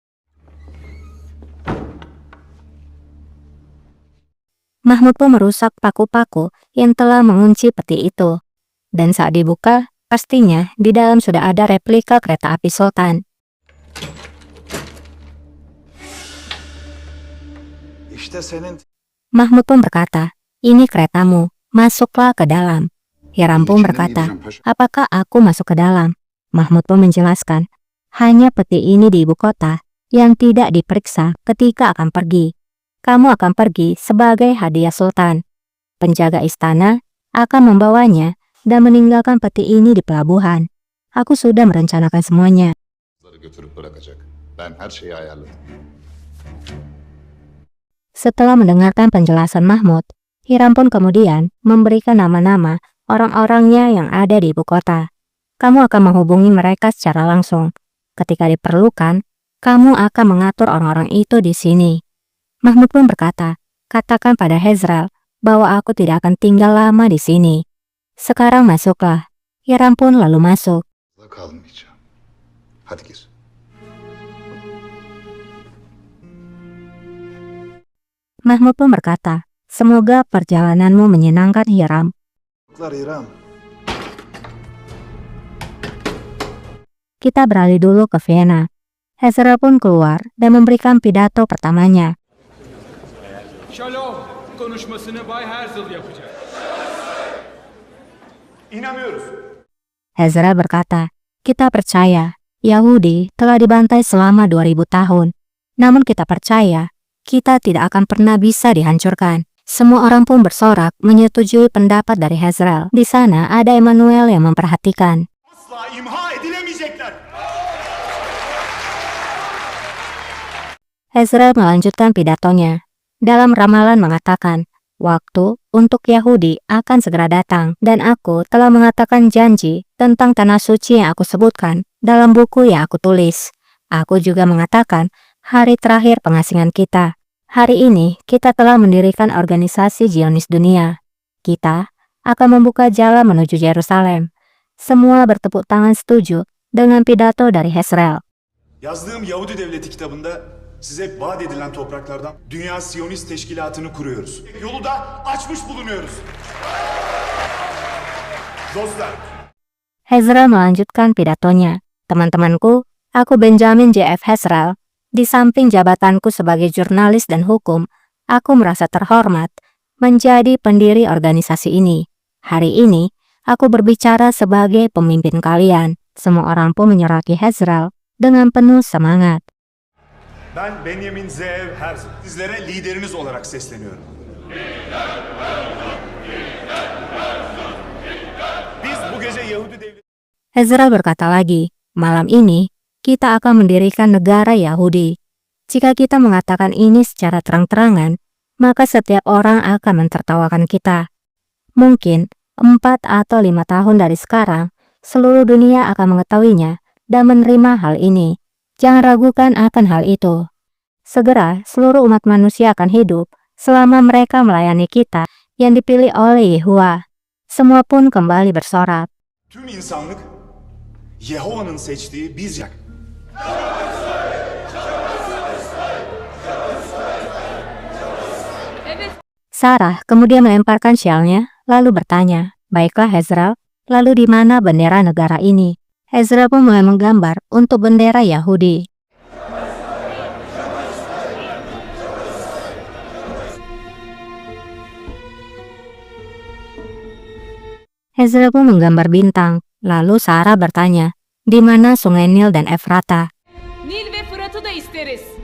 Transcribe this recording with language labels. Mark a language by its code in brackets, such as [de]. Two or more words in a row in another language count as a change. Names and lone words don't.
[id] Mahmud pun merusak paku-paku yang telah mengunci peti itu, dan saat dibuka, pastinya di dalam sudah ada replika kereta api Sultan. [tr] İşte senin [id] Mahmud pun berkata, ini keretamu, masuklah ke dalam. Hiram pun berkata, apakah aku masuk ke dalam? Mahmud pun menjelaskan, hanya peti ini di ibu kota yang tidak diperiksa ketika akan pergi. Kamu akan pergi sebagai hadiah Sultan. Penjaga istana akan membawanya dan meninggalkan peti ini di pelabuhan. Aku sudah merencanakan semuanya. [tr] Götürüp bırakacak. Ben her şeyi ayarladım. [id] Setelah mendengarkan penjelasan Mahmud, Hiram pun kemudian memberikan nama-nama orang-orangnya yang ada di ibu kota. Kamu akan menghubungi mereka secara langsung. Ketika diperlukan, kamu akan mengatur orang-orang itu di sini. Mahmud pun berkata, katakan pada Hezrel bahwa aku tidak akan tinggal lama di sini. Sekarang masuklah. Hiram pun lalu masuk. [tr] Kalmayacağım. Hadi gir. [id] Mahmud pun berkata, semoga perjalananmu menyenangkan Hiram. Hiram. Kita beralih dulu ke Vienna. Hezrel pun keluar dan memberikan pidato pertamanya. [tr] Shalom konuşmasını Bay Herzl yapacak. İnanıyoruz. [id] Hezrel berkata, kita percaya Yahudi telah dibantai selama 2000 tahun. Namun kita percaya kita tidak akan pernah bisa dihancurkan. Semua orang pun bersorak menyetujui pendapat dari Hezrel. Di sana ada Emmanuel yang memperhatikan. [tr] Asla imha edilemeyecekler. [id] Hezrel melanjutkan pidatonya. Dalam ramalan mengatakan, waktu untuk Yahudi akan segera datang dan aku telah mengatakan janji tentang tanah suci yang aku sebutkan dalam buku yang aku tulis. Aku juga mengatakan hari terakhir pengasingan kita. Hari ini kita telah mendirikan organisasi Zionis dunia. Kita akan membuka jalan menuju Yerusalem. Semua bertepuk tangan setuju dengan pidato dari Hezrel. [tr] Yazdığım Yahudi Devleti kitabında size vaat edilen topraklardan Dünya Siyonist Teşkilatı'nı kuruyoruz. Yolu da açmış bulunuyoruz. Dostlar, [id] Hezrel melanjutkan pidatonya. Teman-temanku, aku Benjamin J.F. Hezrel. Di samping jabatanku sebagai jurnalis dan hukum, aku merasa terhormat menjadi pendiri organisasi ini. Hari ini, aku berbicara sebagai pemimpin kalian. Semua orang pun menyoraki Hezrel dengan penuh semangat. [tr] ben Benjamin Zeev Herzl. Sizlere lideriniz olarak sesleniyorum. Biz bu gece Yahudi Devleti... [id] Hezrel berkata lagi, malam ini kita akan mendirikan negara Yahudi. Jika kita mengatakan ini secara terang-terangan, maka setiap orang akan mentertawakan kita. Mungkin 4 atau 5 tahun dari sekarang, seluruh dunia akan mengetahuinya dan menerima hal ini. Jangan ragukan akan hal itu. Segera seluruh umat manusia akan hidup selama mereka melayani kita yang dipilih oleh Yehuwa. Semua pun kembali bersorak. [tr] Tüm insanlık Yehova'nın seçtiği biz. [id] Sarah kemudian melemparkan syalnya, lalu bertanya, baiklah Hezrel, lalu di mana bendera negara ini? Hezrel pun mulai menggambar untuk bendera Yahudi. Hezrel pun menggambar bintang, lalu Sarah bertanya, di mana sungai Nil dan Efrata? [tr] Nil ve Fırat'ı da isteriz.